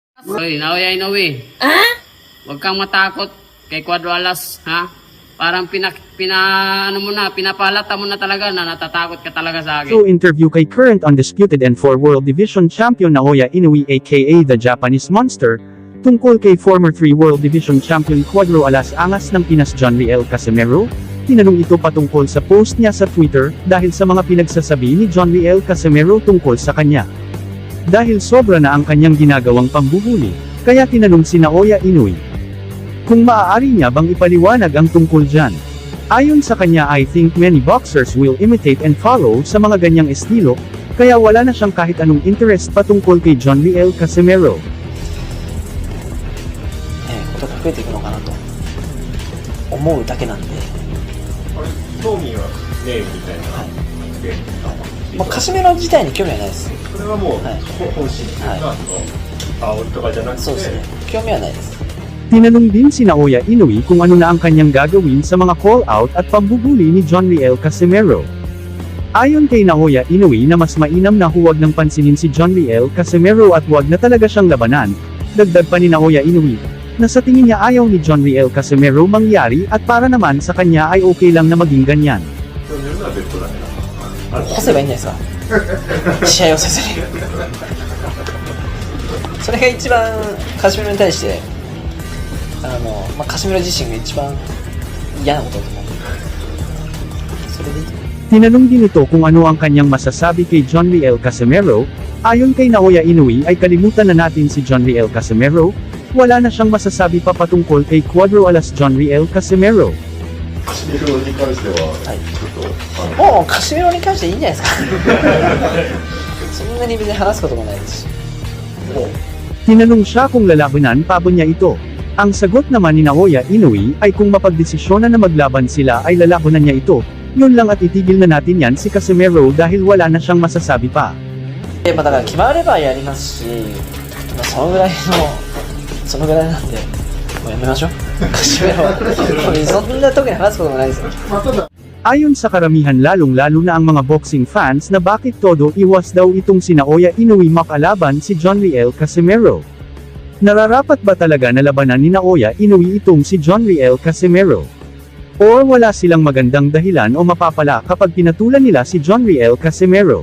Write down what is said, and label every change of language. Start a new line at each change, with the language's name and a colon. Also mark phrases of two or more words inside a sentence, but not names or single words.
Filipino: Hoy, Naoya Inoue. Huwag kang matakot kay Cuadro Alas, ha? Parang pinapalata mo na talaga na natatakot ka talaga sa akin.
English: So interview kay current undisputed and 4 World Division Champion Naoya Inoue aka the Japanese Monster,
Filipino: tungkol kay
English: former 3 World Division Champion
Filipino: Cuadro Alas Angas ng Pinas John Riel Casimero. Tinanong ito patungkol sa post niya sa Twitter, dahil sa mga pinagsasabi ni John Riel Casimero tungkol sa kanya. Dahil sobra na ang kanyang ginagawang pambuhuli, kaya tinanong si Naoya Inoue kung maaari niya bang ipaliwanag ang tungkol dyan. Ayon sa kanya,
English: I think many boxers will imitate and follow
Filipino: sa mga ganyang estilo, kaya wala na siyang kahit anong interest patungkol kay John Riel Casimero.
Japanese: ことが増えていくのかなと思うだけなんで、興味はねえみたいな、まあ、カシメロ自体に興味はないです。それはもう、はい本心というか、煽りとかじゃなくて、そうですね、興味はないです。
Filipino: Tinanong din si Naoya Inoue kung ano na ang kanyang gagawin sa mga call-out at pambubuli ni John Riel Casimero. Ayon kay Naoya Inoue na mas mainam na huwag nang pansinin si John Riel Casimero at huwag na talaga siyang labanan. Dagdag pa ni Naoya Inoue na sa tingin niya ayaw ni John Riel Casimero mangyari at para naman sa kanya ay okay lang na maging ganyan.
Japanese: そういうのは別途だけど、干せばいいんじゃないですか試合をせずにそれが一番カシメロに対してまあ、カシメロ自身が一番嫌なことだと思う。それでいいと思う。
Filipino: Tinanong din ito kung ano ang kanyang masasabi kay John Riel Casimero. Ayon kay Naoya Inoue ay kalimutan na natin si John Riel Casimero, wala na siyang masasabi pa patungkol kay Cuadro Alas John Riel Casimero.
Japanese: カシメロに関しては、はいちょっともうカシメロに関していいんじゃないですかそんなに別に話すこともないですし。
Filipino: Tinanong siya kung lalabanan pa ba niya ito. Ang sagot naman ni Naoya Inoue ay kung mapagdesisyonan na maglaban sila ay lalabanan niya ito. Yun lang at itigil na natin yan si Casimero dahil wala na siyang masasabi pa.
Japanese: まあだから決まればやりますし、まあ、そのぐらいなんでもうやめましょうカシメロはそんな特に話すこともないですよ。
Filipino: Ayon sa karamihan lalong-lalo na ang mga
English: boxing fans
Filipino: na bakit todo iwas daw itong si Naoya Inoue makalaban si John Riel Casimero. Nararapat ba talaga na labanan ni Naoya Inoue itong si John Riel Casimero? Or wala silang magandang dahilan o mapapala kapag pinatulan nila si John Riel Casimero?